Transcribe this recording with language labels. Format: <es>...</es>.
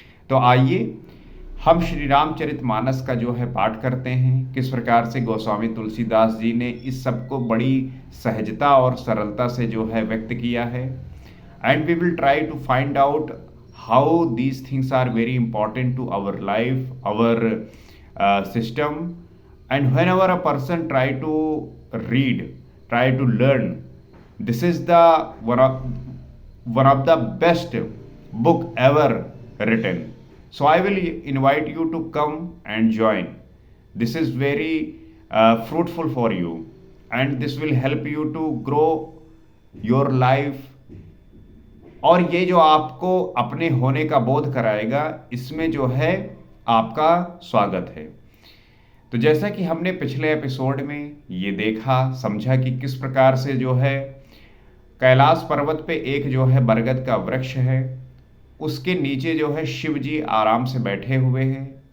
<hi>तो आइए हम श्री रामचरितमानस का जो है पाठ करते हैं, किस प्रकार से गोस्वामी तुलसीदास जी ने इस सब को बड़ी सहजता और सरलता से जो है व्यक्त किया है।</hi> <en>And we will try to find out how these things are very important to our life, our system. And whenever a person read, try to learn, this is the one of the best book ever written. So I will invite you to come and join. This is very fruitful for you, and this will help you to grow your life.</en> <hi>और ये जो आपको अपने होने का बोध कराएगा, इसमें जो है आपका स्वागत है। तो जैसा कि हमने पिछले एपिसोड में ये देखा, समझा कि किस प्रकार से जो है कैलाश पर्वत पे एक जो है बरगद का वृक्ष है, उसके नीचे जो है शिव जी आराम से बैठे हुए हैं।</hi>